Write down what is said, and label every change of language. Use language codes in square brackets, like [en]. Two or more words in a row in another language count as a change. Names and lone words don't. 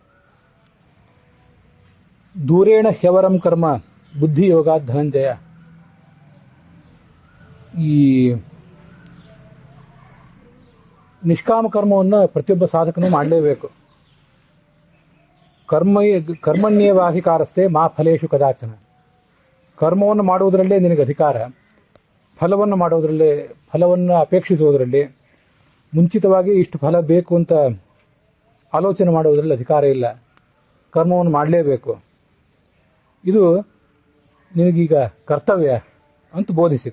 [sa] ದೂರೇಣ ಹ್ಯವರಂ ಕರ್ಮ ಬುದ್ಧಿ ಯೋಗಾತ್ ಧನಂಜಯ. [kn] ಈ ನಿಷ್ಕಾಮ ಕರ್ಮವನ್ನು ಪ್ರತಿಯೊಬ್ಬ ಸಾಧಕನು ಮಾಡಲೇಬೇಕು. [sa] ಕರ್ಮಣ್ಯೇವಾಧಿಕಾರಸ್ಥೆ ಮಾ ಫಲೇಶು ಕದಾಚನ. [kn] ಕರ್ಮವನ್ನು ಮಾಡುವುದರಲ್ಲೇ ನಿನಗೆ ಅಧಿಕಾರ, ಫಲವನ್ನು ಮಾಡುವುದರಲ್ಲೇ, ಫಲವನ್ನು ಅಪೇಕ್ಷಿಸುವುದರಲ್ಲಿ, ಮುಂಚಿತವಾಗಿ ಇಷ್ಟು ಫಲ ಬೇಕು ಅಂತ ಆಲೋಚನೆ ಮಾಡುವುದರಲ್ಲಿ ಅಧಿಕಾರ ಇಲ್ಲ. ಕರ್ಮವನ್ನು ಮಾಡಲೇಬೇಕು, ಇದು ನಿನಗೀಗ ಕರ್ತವ್ಯ ಅಂತ ಬೋಧಿಸಿದ.